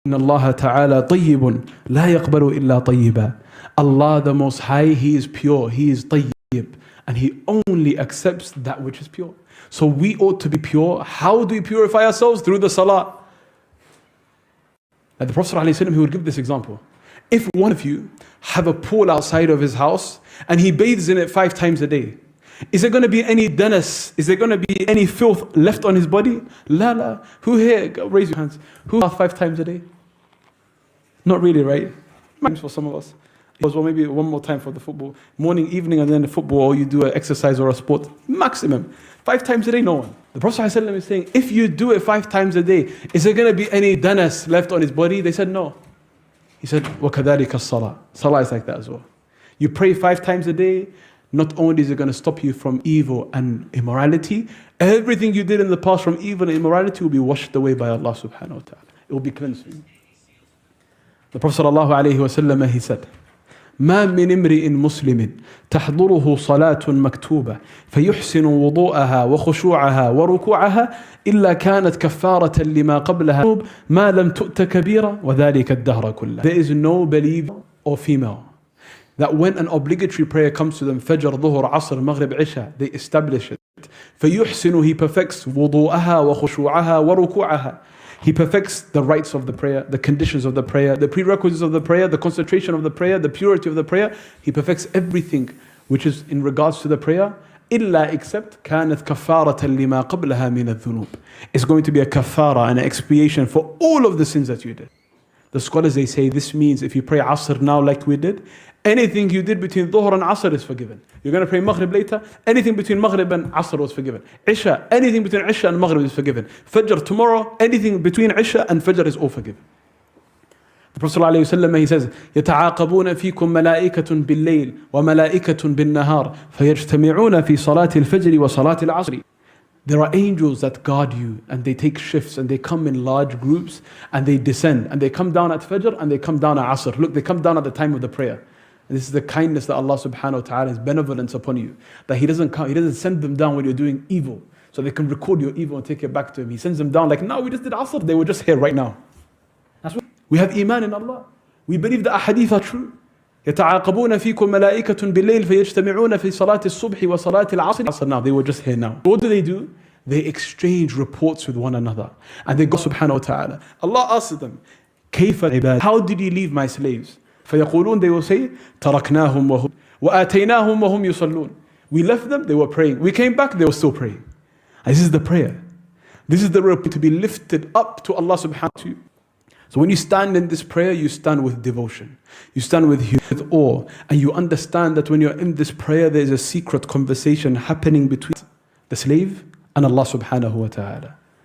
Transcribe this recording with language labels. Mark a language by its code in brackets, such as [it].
[ar] إن الله تعالى طيب لا يقبل إلا طيبا. [en] Allah the Most High, He is pure, He is طيب, and He only accepts that which is pure. So we ought to be pure. How do we purify ourselves? Through the salah. Like the Prophet ﷺ, he would give this example. If one of you have a pool outside of his house and he bathes in it 5 times a day, is there going to be any danas? Is there going to be any filth left on his body? La. Who here? Raise your hands. Who bath 5 times a day? Not really, right? For some of us. Well, maybe one more time for the football. Morning, evening, and then the football, or you do an exercise or a sport. Maximum. 5 times a day, no one. The Prophet ﷺ is saying, if you do it 5 times a day, is there going to be any danas left on his body? They said no. He said, [ar] وَكَذَلِكَ الصَّلَاةِ. [en] Salah is like that as well. You pray 5 times a day, not only is it going to stop you from evil and immorality, everything you did in the past from evil and immorality will be washed away by Allah subhanahu wa ta'ala. It will be cleansed. [ar] The Prophet ﷺ, he said, ما من امرئ مسلم تحضره صلاة مكتوبة فيحسن وضوءها وخشوعها وركوعها إلا كانت كفارة لما قبلها ما لم تؤت كبيرة وذلك الدهر كله. [en] There is no believer or female that when an obligatory prayer comes to them, Fajr, Dhuhr, Asr, Maghrib, Isha, they establish it. [ar] فيحسن, [en] he perfects [ar] وضوءها وخشوعها وركوعها. [en] He perfects the rights of the prayer, the conditions of the prayer, the prerequisites of the prayer, the concentration of the prayer, the purity of the prayer. He perfects everything which is in regards to the prayer. [ar] إلا [en] except [ar] كانت كفارة لما قبلها من الذنوب. [en] It's going to be a kafara, an expiation for all of the sins that you did. The scholars, they say this means if you pray Asr now like we did, anything you did between Dhuhr and Asr is forgiven. You're going to pray Maghrib later, anything between Maghrib and Asr was forgiven. Isha, anything between Isha and Maghrib is forgiven. Fajr tomorrow, anything between Isha and Fajr is all forgiven. [ar] The Prophet ﷺ, he says, يتعاقبون فيكم ملائكة بالليل وملائكة بالنهار فيجتمعون في صلاة الفجر وصلاة العصر. [en] There are angels that guard you and they take shifts and they come in large groups and they descend and they come down at Fajr and they come down at Asr. Look, they come down at the time of the prayer. And this is the kindness that Allah subhanahu wa ta'ala, His benevolence upon you. That He doesn't send them down when you're doing evil. So they can record your evil and take it back to Him. He sends them down like, no, we just did Asr. They were just here right now. That's what we have iman in Allah. We believe the ahadith are true. [ar] يتعاقبون فيكم ملائكة بالليل فيجتمعون في صلاة الصبح وصلاة العصر. [en] Now they were just here now. What do? They exchange reports with one another. And they go subhanahu wa ta'ala. Allah asks them, [ar] كيف العباد? [en] How did you leave my slaves? [ar] فيقولون, [en] they will say, [ar] تركناهم وآتيناهم وهم يصلون. [en] We left them, they were praying. We came back, they were still praying. And this is the prayer. This is the report to be lifted up to Allah subhanahu wa ta'ala. So when you stand in this prayer, you stand with devotion. You stand with awe. And you understand that when you're in this prayer, there's a secret conversation happening between the slave and Allah subhanahu wa ta'ala.